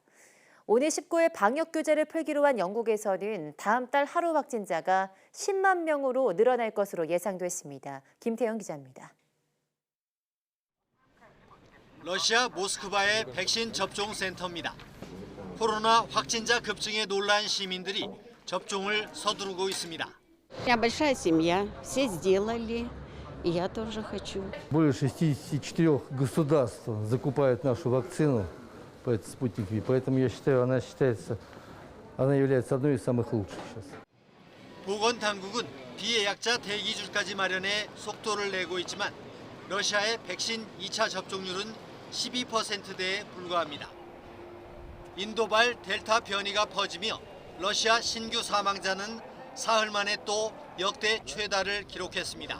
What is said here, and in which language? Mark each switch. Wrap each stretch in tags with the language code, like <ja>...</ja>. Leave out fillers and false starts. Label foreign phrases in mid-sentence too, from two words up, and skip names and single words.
<ko>오늘 19일 방역 규제를 풀기로 한 영국에서는 다음 달 하루 확진자가 10만 명으로 늘어날 것으로 예상됐습니다. 김태영 기자입니다. 러시아 모스크바의 백신 접종 센터입니다. 코로나 확진자 급증에 놀란 시민들이 접종을 서두르고 있습니다.</ko> <ru>У меня большая семья, все сделали, и я тоже хочу. Более 64 государств закупают нашу вакцину, спутник Ви, поэтому я считаю, она является одной из самых лучших сейчас.</ru> <ko>보건 당국은 비예약자 대기줄까지 마련해 속도를 내고 있지만 러시아의 백신 2차 접종률은 12%대에 불과합니다. 인도발 델타 변이가 퍼지며 러시아 신규 사망자는 사흘 만에 또 역대 최다를 기록했습니다.</ko>